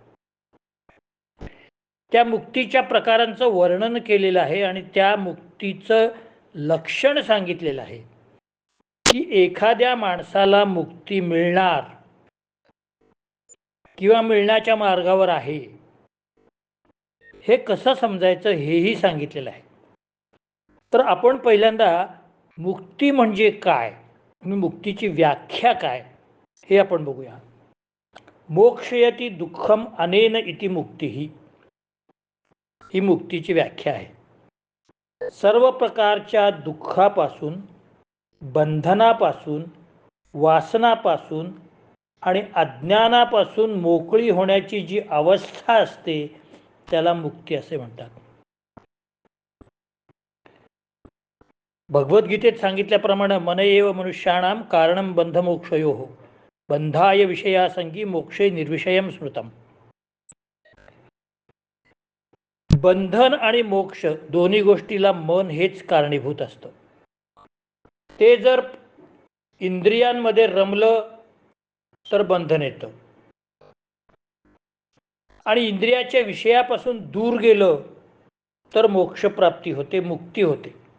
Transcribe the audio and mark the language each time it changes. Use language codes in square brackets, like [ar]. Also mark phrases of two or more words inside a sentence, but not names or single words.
[mr] त्या मुक्तीच्या प्रकारांचं वर्णन केलेलं आहे आणि त्या मुक्तीचं लक्षण सांगितलेलं आहे की एखाद्या माणसाला मुक्ती मिळणार किंवा मिळण्याच्या मार्गावर आहे हे कसं समजायचं हेही सांगितलेलं आहे. तर आपण पहिल्यांदा मुक्ती म्हणजे काय आणि मुक्तीची व्याख्या काय हे आपण बघूया. [sa] मोक्षयति दुःखम अनेन इति [mr] मुक्ती ही मुक्तीची व्याख्या आहे. सर्व प्रकारच्या दुःखापासून, बंधनापासून, वासनापासून आणि अज्ञानापासून मोकळी होण्याची जी अवस्था असते त्याला मुक्ती असे म्हणतात. भगवद्गीतेत सांगितल्याप्रमाणे [sa] मन एव मनुष्याणाम कारणम बंधमोक्षयोः बंधाय विषयासंगी मोक्षे निर्विषयम स्मृतम. [mr] बंधन आणि मोक्ष दोन्ही गोष्टीला मन हेच कारणीभूत असतं. ते जर इंद्रियांमध्ये रमलं तर बंधन येतं आणि इंद्रियाच्या विषयापासून दूर गेलं तर मोक्षप्राप्ती होते, मुक्ती होते.